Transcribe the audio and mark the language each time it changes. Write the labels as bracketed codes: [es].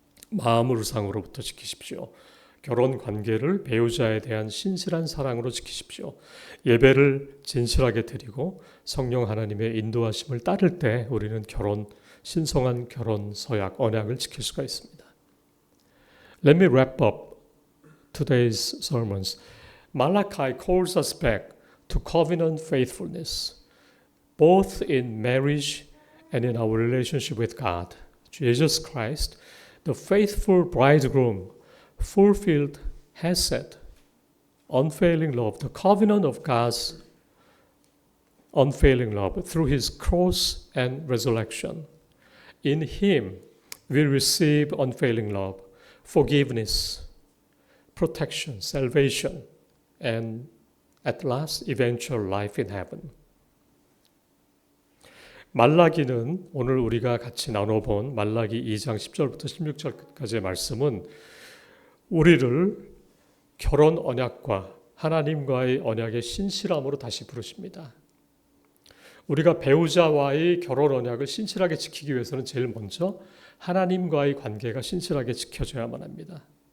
[ko] 마음을 우상으로부터 지키십시오. 결혼 관계를 배우자에 대한 신실한 사랑으로 지키십시오. 예배를 진실하게 드리고 성령 하나님의 인도하심을 따를 때 우리는 신성한 결혼 서약, 언약을 지킬 수가 있습니다. [en] Let me wrap up today's sermons. Malachi calls us back to covenant faithfulness, both in marriage and in our relationship with God. Jesus Christ, the faithful bridegroom, fulfilled Hesed, unfailing love, the covenant of God's unfailing love through His cross and resurrection. In Him, we receive unfailing love, forgiveness, protection, salvation, and at last, eventual life in heaven. [ko] 말라기는 오늘 우리가 같이 나눠본 말라기 2장 10절부터 16절까지의 말씀은 우리를 결혼 언약과 하나님과의 언약의 신실함으로 다시 부르십니다. 우리가 배우자와의 결혼 언약을 신실하게 지키기 위해서는 제일 먼저 하나님과의 관계가 신실하게 지켜져야만 합니다.